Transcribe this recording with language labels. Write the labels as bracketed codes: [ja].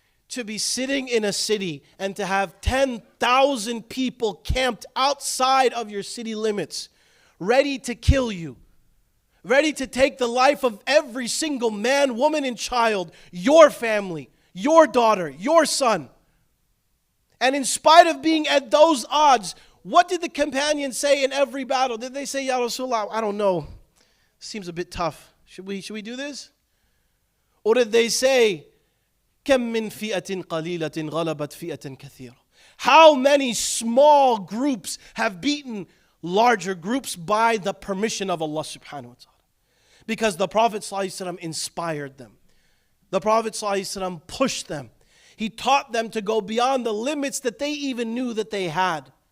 [en] To be sitting in a city and to have 10,000 people camped outside of your city limits, ready to kill you, ready to take the life of every single man, woman, and child, your family, your daughter, your son. And in spite of being at those odds, what did the companions say in every battle? Did they say, Ya Rasulullah, I don't know, seems a bit tough. Should we do this? Or did they say, [ar] كم من فئة قليلة غلبت فئة كثيرة? [en] How many small groups have beaten larger groups by the permission of Allah subhanahu wa ta'ala? Because the Prophet ﷺ inspired them. The Prophet ﷺ pushed them. He taught them to go beyond the limits that they even knew that they had.